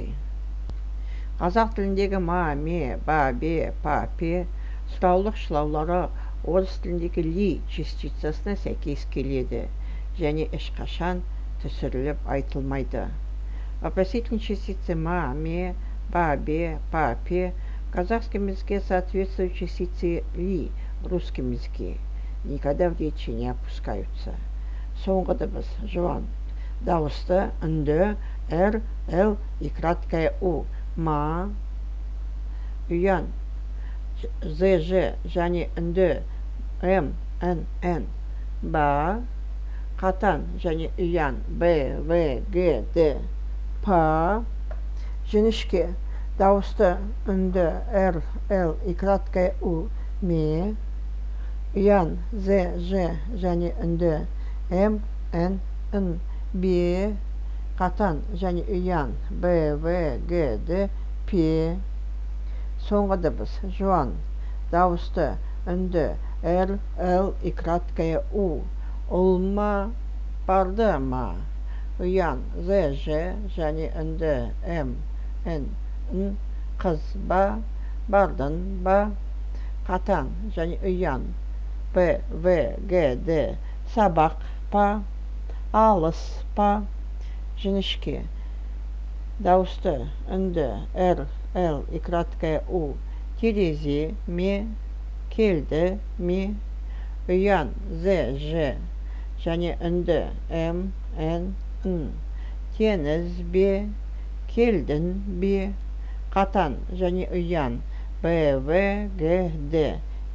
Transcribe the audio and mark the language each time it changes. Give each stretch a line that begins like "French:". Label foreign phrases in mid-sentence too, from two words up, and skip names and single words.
Kazakh: Қазақ тіліндегі ма, ме, ба, бе, па, пе сұраулы-шылаулары орыс тіліндегі ли частицасына сәйкес келеді және ешқашан түсіріліп айтылмайды.
Russian: Вопросительные частицы ма, ме, ба, бе, па, пе в казахском языке соответствуют частице ли в русском языке. Никогда в речи не опускаются.
Kazakh: Соңғы дыбыс жуан, дауысты, үнді,
Russian: р, л и краткое у.
Kazakh: Ма, ұян, з, ж және үнді, м, н. Ба, қатан және ұян, б, в, г, д. Па, жіңішке, дауысты, үнді,
Russian: р, л и краткое у.
Kazakh: Ме, ұян, з, ж және үнді, м, н. Бе, қатан және ұян, б, в, г, д. Пе, соңғы дыбыс жуан, дауысты, үнді,
Russian: р, л и краткое у.
Kazakh: Ұлма, барды ма, ұян, з, ж және үнді, м, н. Қыз ба, бардың ба, қатан және ұян, б, в, г, д. Сабақ па, алыс па, жіңішке, дауысты, үнді,
Russian: р, л и краткое у.
Kazakh: Терезе ме, келді ме, ұян, з, ж және үнді, м, н. Теңіз бе, келдің бе, қатан және ұян, б, в, г, д.